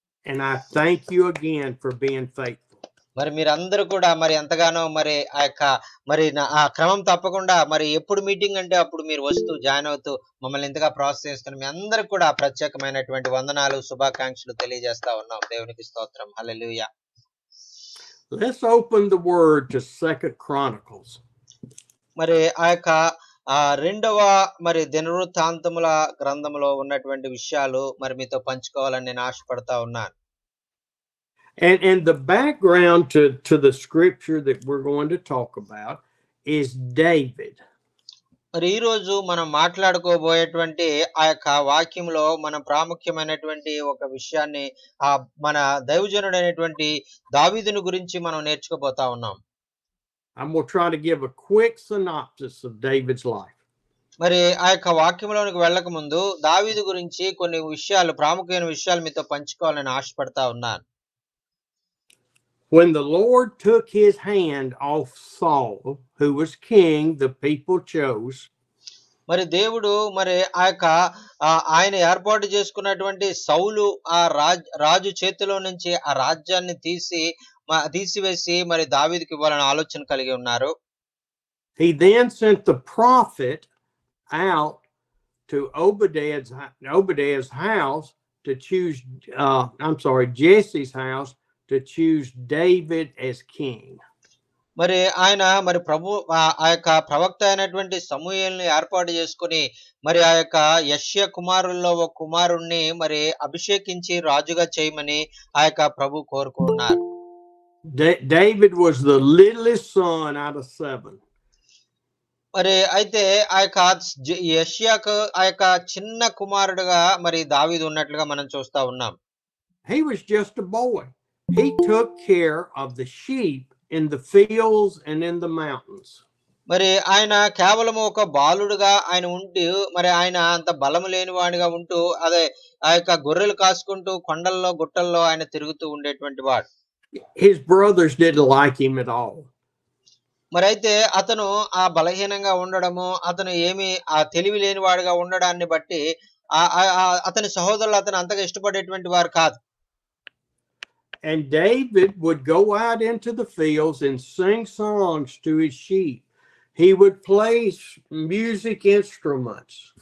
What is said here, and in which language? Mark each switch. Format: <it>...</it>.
<en>And I thank you again for being faithful.</en> <te>మరి మీరందరూ కూడా మరి ఎంతగానో మరి ఆ క్రమం తప్పకుండా మరి ఎప్పుడు మీటింగ్ అంటే అప్పుడు మీరు వస్తూ జాయిన్ అవుతూ మమ్మల్ని ఇంతగా ప్రోత్సహిస్తున్న మీ అందరికి కూడా ప్రత్యేకమైనటువంటి వందనాలు, శుభాకాంక్షలు తెలియజేస్తా ఉన్నాం. దేవునికి స్తోత్రం. హల్లెలూయా.</te> <en>Let's open the word to 2 Chronicles.</en> <te>మరి రెండవ మరి దినవృత్తాంతముల గ్రంథంలో ఉన్నటువంటి విషయాలు మరి మీతో పంచుకోవాలని నేను ఆశపడతా ఉన్నాను.</te> <en>And the background to the scripture that we're going to talk about is David.</en> <te>మరి ఈ రోజు మనం మాట్లాడుకోబోయేటువంటి వాక్యంలో మనం ప్రాముఖ్యమైనటువంటి ఒక విషయాన్ని మన దైవజనుడైనటువంటి దావీదుని గురించి మనం నేర్చుకోబోతా ఉన్నాం.</te> <en>I'm going to try to give a quick synopsis of David's life.</en> <te>మరి వాక్యంలోనికి వెళ్ళక ముందు దావీదు గురించి కొన్ని విషయాలు, ప్రాముఖ్యమైన విషయాలు మీతో పంచుకోవాలని ఆశపడతా ఉన్నాను.</te> <en>When the Lord took his hand off Saul, who was king, the people chose.</en> <te>మరి దేవుడు మరి ఆయన ఏర్పాటు చేసుకున్నటువంటి సౌలు రాజు చేతిలో నుంచి ఆ రాజ్యాన్ని తీసివేసి మరి దావీదుకి ఇవ్వాలని ఆలోచన కలిగి ఉన్నారు.</te> <en>He then sent the prophet out to Obadiah's house to choose Jesse's house to choose David as king.</en> <te>మరి ఆయన మరి ప్రవక్త అయినటువంటి సమూయేలుని ఏర్పాటు చేసుకుని మరి యెష్యా కుమారుల్లో ఒక కుమారుణ్ణి మరి అభిషేకించి రాజుగా చేయమని ప్రభు కోరుకున్నారు.</te> <en>David was the littlest son out of 7.</en> <te>మరి అయితే యెష్యాకు చిన్న కుమారుడుగా మరి దావీదు ఉన్నట్లుగా మనం చూస్తా ఉన్నాం.</te> <en>He was just a boy. He took care of the sheep in the fields and in the mountains.</en> <te>మరి ఆయన కేవలం ఒక బాలుడుగా ఆయన ఉంటూ మరి ఆయన అంత బలము లేనివాడిగా ఉంటూ అదే గొర్రెలు కాసుకుంటూ కొండల్లో గుట్టల్లో ఆయన తిరుగుతూ ఉండేటువంటి వాడు.</te> <en>His brothers didn't like him at all.</en> <te>మరి అయితే అతను ఆ బలహీనంగా ఉండడము, అతను ఏమి తెలివి లేని వాడుగా ఉండడాన్ని బట్టి అతని సహోదరులు అతను అంతగా ఇష్టపడేటువంటి వారు కాదు.</te> <en>And David would go out into the fields and sing songs to his sheep. He would play music instruments.</en>